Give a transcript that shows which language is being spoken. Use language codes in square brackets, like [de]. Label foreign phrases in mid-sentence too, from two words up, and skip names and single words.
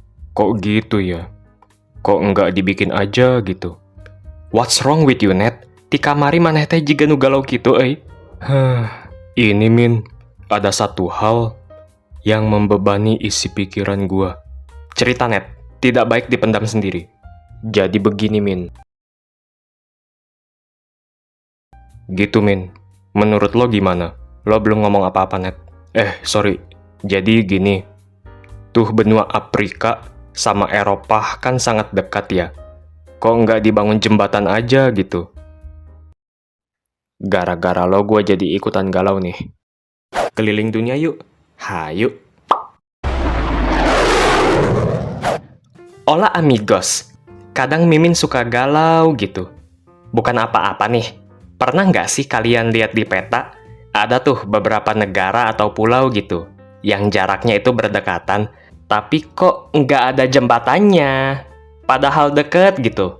[id] Kok gitu ya? Kok nggak dibikin aja gitu? [en] What's wrong with you, Ned? [su] Ti kamari maneh teh jiga nu galau kitu, euy. [id] Ini, Min. Ada satu hal yang membebani isi pikiran gua. Cerita, Ned. Tidak baik dipendam sendiri. Jadi begini, Min. Gitu, Min. Menurut lo gimana? Lo belum ngomong apa-apa, Ned. Sorry. Jadi gini. Tuh benua Afrika sama Eropa kan sangat dekat ya. Kok nggak dibangun jembatan aja gitu? Gara-gara lo gue jadi ikutan galau nih. Keliling dunia yuk. Hayu. [es] Hola amigos. [id] Kadang Mimin suka galau gitu. Bukan apa-apa nih. Pernah nggak sih kalian lihat di peta? Ada tuh beberapa negara atau pulau gitu. Yang jaraknya itu berdekatan. Tapi kok nggak ada jembatannya? Padahal deket gitu.